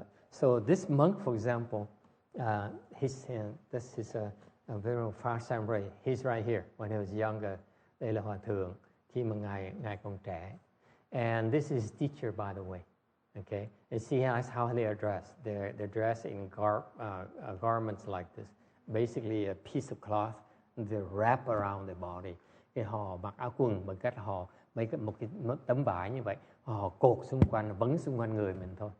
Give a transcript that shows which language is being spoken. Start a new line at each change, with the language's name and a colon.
English: So this monk, for example, this is a very Phra Samray. He's right here when he was younger.
Vietnamese: Đây là hòa thượng khi mà ngài còn trẻ.
English: And this is his teacher, by the way. Okay, and see how they are dressed. They're dressed in garments like this. Basically, a piece of cloth. They wrap around their body.
Vietnamese: Cái họ mặc áo quần bằng cách họ mấy một tấm vải như vậy, họ cột xung quanh, vấn xung quanh người mình thôi.